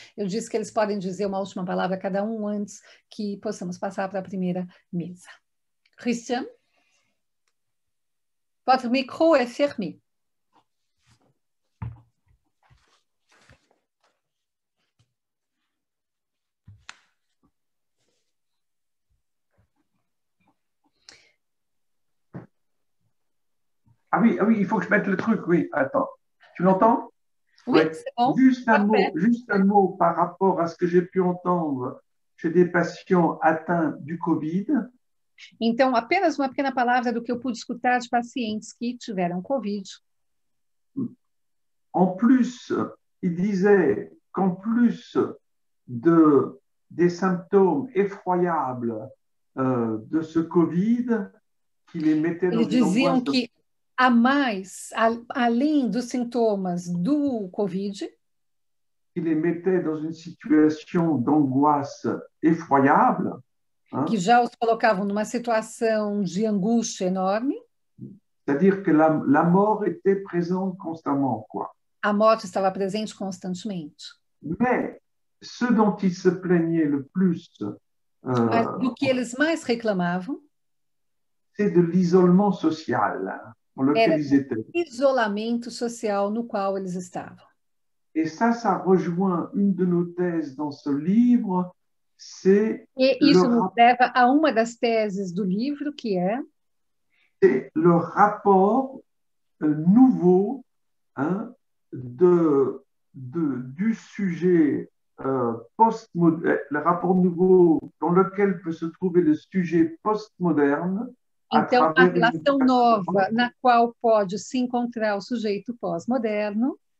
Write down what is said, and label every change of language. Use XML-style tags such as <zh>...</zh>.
<pt>Eu disse que eles podem dizer uma última palavra cada um antes que possamos passar para a primeira mesa.</pt> <fr>Christian, votre micro est fermé. Ah oui, il faut que je mette le truc, oui. Attends, tu l'entends? Oui, Ouais. c'est bon. Juste un mot par rapport à ce que j'ai pu entendre chez des patients atteints du Covid.</fr> <pt>Então, apenas uma pequena palavra do que eu pude escutar de pacientes que tiveram Covid.</pt> <fr>En plus, il disait qu'en plus des symptômes effroyables de ce Covid, qui les mettait dans</fr> <pt>Eles</pt> <fr>une</fr> <pt>diziam</pt> <fr>angoisse...</fr> <pt>que a mais, além dos sintomas do Covid,</pt> <fr>qui les mettait dans une situation d'angoisse effroyable. Hein?</fr> <pt>Que já os colocavam numa situação de angústia enorme.</pt> <fr>C'est-à-dire que la mort était présente constamment, quoi.</fr> <pt>A morte estava presente constantemente.</pt> <fr>Mais ce dont ils se plaignaient le plus,</fr> <pt>do que eles mais reclamavam,</pt> <fr>c'est de l'isolement social dans lequel ils étaient.</fr> <pt>Isolamento social no qual eles estavam.</pt> <fr>Et ça rejoint une de nos thèses dans ce livre, c'est</fr> <pt>isso nos leva a uma das teses do livro, que é</pt> <fr>le rapport nouveau, hein, du sujet postmoderne, le rapport nouveau dans lequel peut se trouver le sujet postmoderne.</fr> <pt>Então, a relação nova na qual pode se encontrar o sujeito pós-moderno,</pt>